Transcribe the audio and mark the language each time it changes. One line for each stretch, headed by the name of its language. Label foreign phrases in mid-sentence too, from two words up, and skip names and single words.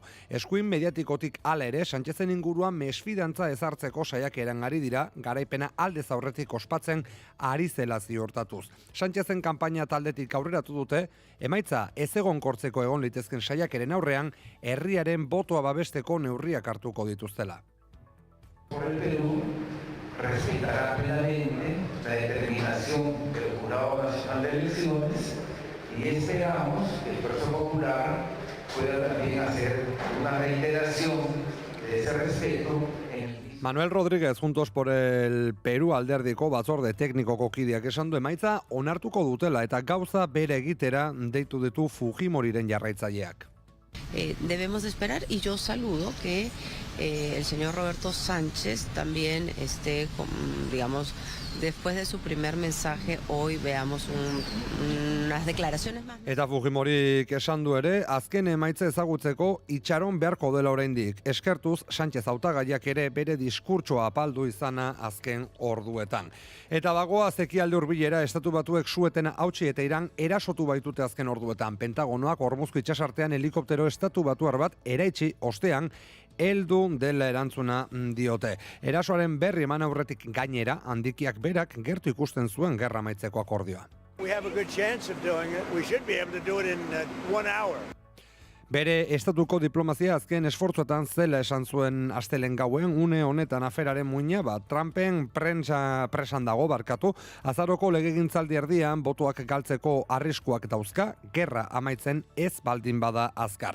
Basque: Eskuin mediatikotik hala ere, Sánchezen inguruan mesfidantza ezartzeko saiakeran ari dira, garaipena aldez aurretik ospatzen ari zela ziurtatuz. Sánchezen kanpaina taldetik aurreratu dute, emaitza ez egonkortzeko egon litezken saiakeren aurrean, herriaren botoa babesteko neurriak hartuko dituztela.
Spanish: Por el Perú respetará plenamente la determinación del Jurado Nacional de Elecciones y esperamos que el Partido Popular pueda también hacer una reiteración de ese respeto
Basque: Manuel Rodríguez, Juntos por el Perú alderdiko batzorde teknikoko kideak esan du emaitza onartuko dutela eta gauza bere egitera deitu ditu Fujimoriren jarraitzaileak.
Spanish: Debemos esperar y yo saludo que el señor Roberto Sánchez también esté, digamos, después de su primer mensaje, hoy veamos unas declaraciones más.
Basque: Eta Fujimorik esan du ere, azken emaitza ezagutzeko itxaron beharko dela oraindik. Eskertuz, Sánchez hautagaiak ere bere diskurtsoa apaldu izana azken orduetan. Eta bagoa ekialde hurbilera Estatu Batuek suetena hautsi eta Iran erasotu baitute azken orduetan. Pentagonoak Hormuzko itsasartean helikoptero Estatu Batuar bat eraitsi ostean heldu dela erantzuna diote. Erasoaren berri eman aurretik gainera, handikiak berak gertu ikusten zuen gerra amaitzeko akordioa.
English: We have a good chance of doing it. We should be able to do it in 1 hour.
Basque: Bere estatuko diplomazia azken esfortzuetan zela esan zuen astelen gauen, une honetan aferaren muina, Trumpen presan dago barkatu, azaroko legegintzaldi erdian botoak galtzeko arriskuak dauzka, gerra amaitzen ez baldin bada azkar.